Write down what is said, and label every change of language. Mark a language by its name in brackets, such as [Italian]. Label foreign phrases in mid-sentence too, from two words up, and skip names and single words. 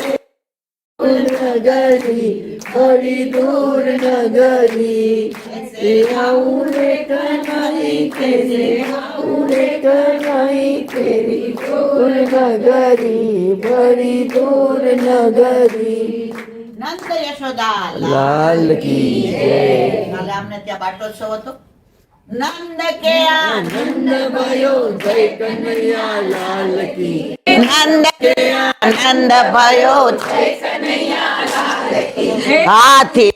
[Hindi] नगरी, बड़ी दूर नगरी, कैसे आऊं मैं कान्हाई, कैसे आऊं मैं कान्हाई तेरी दूर नगरी, बड़ी दूर नगरी. [Gujarati] નંદ યશોદા [Hindi] लाल की जय. [Gujarati] કાલે અમને ત્યાં બાટોત્સવ હતો. [Hindi] नंद के આનંદ भयो जय कन्हैया लाल की. नंद के आनंद भयो हाथी